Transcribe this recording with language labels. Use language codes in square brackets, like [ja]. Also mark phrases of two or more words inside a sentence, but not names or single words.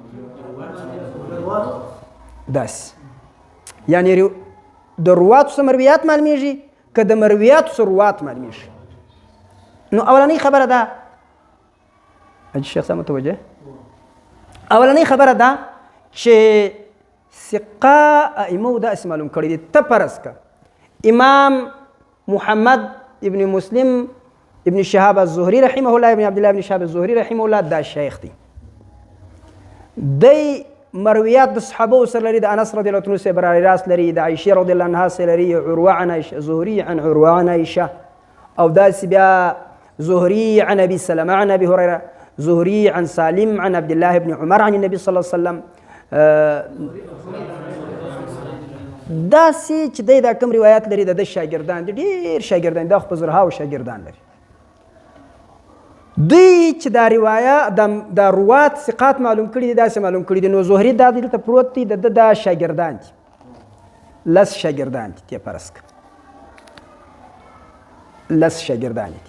[ps] داسې یعنی د رواتو څه مرویات معلومیږي که د مرویاتو څه روات معلومیږي؟ نو اولنۍ خبره ده حاجي شیخ صاحب متوجه، اولنۍ خبره ده چې ثقه ائمو داسې معلوم کړي دي. ته فرض که امام محمد ابن مسلم ابن شهاب الزهري [ar] رحمه الله، [ps] ابن عبدالله ابن شهاب الزهري [ar] رحمه الله [ps] دا شیخ دی، دی مرویات د صحابو سره لري، د انس [ar] رضی الله عنه [ps] سره برای راست لري، د عایشه [ar] رضی الله عنها [ps] سره لري، عروه عن عایشه، زهري عن عروه عن عایشه، او داسې بیا زهري عن ابي سلمه عن ابي هريره، زهري عن سالم عن عبد الله بن عمر [ar] عن النبي صلى الله عليه وسلم. [ps] داسې چې دی دا کوم روایات لري د شاګردان دي، ډېر شاګردان دا خو په زرهاو شاګردان لري، دوی چې دا روایه دا روات ثقات معلوم کړي دي، داسې معلوم کړي دي. نو زهري دا دلته پروت دی، د دا شاګردان دي، لس شاګردان دي، ته فرض کړه لس شاګردان دي.